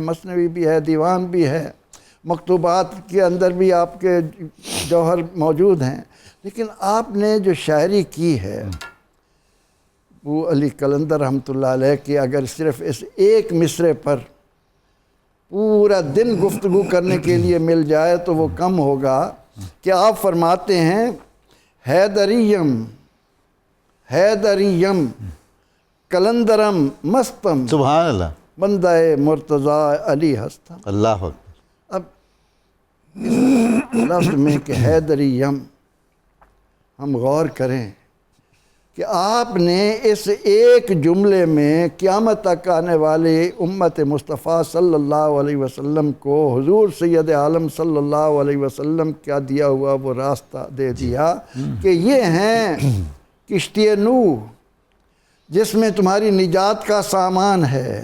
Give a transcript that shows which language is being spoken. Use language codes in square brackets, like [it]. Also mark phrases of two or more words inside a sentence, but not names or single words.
[ur] مثنوی بھی ہے، دیوان بھی ہے، مکتوبات کے اندر بھی آپ کے جوہر موجود ہیں، لیکن آپ نے جو شاعری کی ہے ابو علی قلندر [ar] رحمۃ اللہ علیہ [ur] کی، اگر صرف اس ایک مصرعے پر پورا دن گفتگو کرنے کے لیے مل جائے تو وہ کم ہوگا کہ آپ فرماتے ہیں [fa] حیدریم حیدریم قلندرم مستم، [ar] سبحان اللہ، [fa] بندہ مرتضیٰ علی ہستم۔ [ar] اللہ اکبر۔ [ur] اب اس لفظ میں کہ حیدریم ہم غور کریں کہ آپ نے اس ایک جملے میں قیامت تک آنے والی امت مصطفیٰ [ar] صلی اللہ علیہ وسلم [ur] کو حضور سید عالم [ar] صلی اللہ علیہ وسلم [ur] کا دیا ہوا وہ راستہ دے دیا کہ یہ ہیں کشتی نوح جس میں تمہاری نجات کا سامان ہے۔